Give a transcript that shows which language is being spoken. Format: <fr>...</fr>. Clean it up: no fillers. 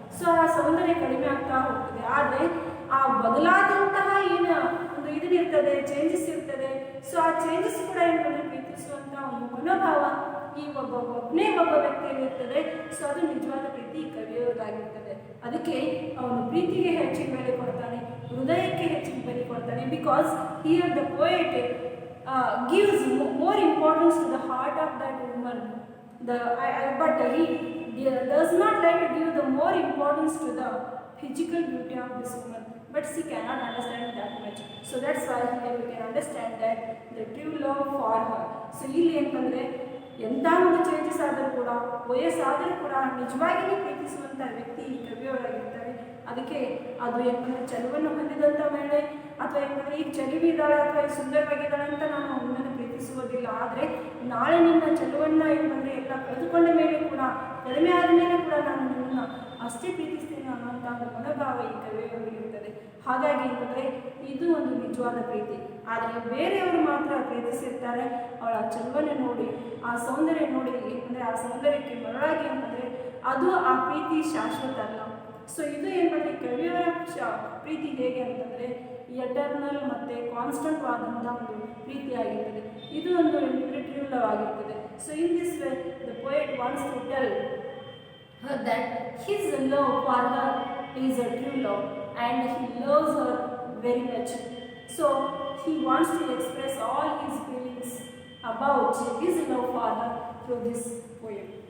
<kn>So ಆ ಸೌಂದರ್ಯ ಕಡಿಮೆ ಆಗ್ತಾ ಹೋಗ್ತದೆ. ಆದರೆ ಆ ಬದಲಾದಂತಹ ಏನು ಒಂದು ಇದನ್ನಿರ್ತದೆ, ಚೇಂಜಸ್ ಇರ್ತದೆ. ಸೊ ಆ ಚೇಂಜಸ್ ಕೂಡ ಏನಂದರೆ ಪ್ರೀತಿಸುವಂಥ ಒಂದು ಮನೋಭಾವ ಈ ಒಬ್ಬ ವ್ಯಕ್ತಿಯಲ್ಲಿ ಇರ್ತದೆ. ಸೊ ಅದು ನಿಜವಾದ ಪ್ರೀತಿ ಕವಿಯೋದಾಗಿರ್ತದೆ. ಅದಕ್ಕೆ ಅವನು ಪ್ರೀತಿಗೆ ಹೆಚ್ಚಿನ ಬೆಲೆ ಕೊಡ್ತಾನೆ, ಹೃದಯಕ್ಕೆ ಹೆಚ್ಚಿನ ಬೆಲೆ ಕೊಡ್ತಾನೆ.</kn> <en>Because here the poet gives more importance to the heart of that woman. But he does not like to give the more importance to the physical beauty of this woman. But she cannot understand that much. So that's why here we can understand that the true love for her.</en> <kn>So ಇಲ್ಲಿ ಏನಂದರೆ ಎಂಥ ಒಂದು changes ಆದರೂ ಕೂಡ, ವಯಸ್ಸಾದರೂ ಕೂಡ ನಿಜವಾಗಿಯೂ ಪ್ರೀತಿಸುವಂಥ ವ್ಯಕ್ತಿ ಈ ಕವಿಯವರಾಗಿರ್ತಾರೆ. ಅದಕ್ಕೆ ಅದು ಏನಂದರೆ ಚಲುವನ್ನು ಹೊಂದಿದಂಥ ಮಹಿಳೆ ಅಥವಾ ಏನಂದರೆ ಈಗ ಚಲುವಿದ್ದಾಳೆ ಅಥವಾ ಈಗ ಸುಂದರವಾಗಿದ್ದಾಳೆ ಅಂತ ನಾನು ಅವನನ್ನು ಪ್ರೀತಿಸುವುದಿಲ್ಲ. ಆದರೆ ನಾಳೆ ನಿನ್ನ ಚಲುವನ್ನು ಏನಂದರೆ ಎಲ್ಲ ಕಳೆದುಕೊಂಡ ಮೇಲೆ ಕೂಡ, ಕಡಿಮೆ ಆದ ಮೇಲೆ ಕೂಡ ನಾನು ನಿನ್ನನ್ನು ಅಷ್ಟೇ ಪ್ರೀತಿಸ್ತೇನೆ ಅನ್ನುವಂಥ ಒಂದು ಮನೋಭಾವ ಈ ಕವಿಯವರಿಗಿರ್ತದೆ. ಹಾಗಾಗಿ ಏನಂದರೆ ಇದು ಒಂದು ನಿಜವಾದ ಪ್ರೀತಿ. ಆದರೆ ಬೇರೆಯವರು ಮಾತ್ರ ಪ್ರೀತಿಸಿರ್ತಾರೆ, ಅವಳ ಚಲುವನ್ನು ನೋಡಿ, ಆ ಸೌಂದರ್ಯ ನೋಡಿ, ಅಂದರೆ ಆ ಸೌಂದರ್ಯಕ್ಕೆ ಮರಳಾಗಿ ಅಂತಂದರೆ ಅದು ಆ ಪ್ರೀತಿ ಶಾಶ್ವತ ಅಲ್ಲ. ಸೊ ಇದು ಏನಂದರೆ ಕವಿಯವರ ಪ್ರೀತಿ ಹೇಗೆ ಅಂತಂದರೆ ಎಟರ್ನಲ್ ಮತ್ತು ಕಾನ್ಸ್ಟೆಂಟ್ ಆದಂಥ ಒಂದು ಪ್ರೀತಿಯಾಗಿರ್ತದೆ. ಇದು ಒಂದು ಟ್ರೂ ಲವ್ ಆಗಿರ್ತದೆ.</kn> <en>So in this way the poet wants to tell her that his love for her is a true love and he loves her very much. So he wants to express all his feelings about his love for her through this poem.</en>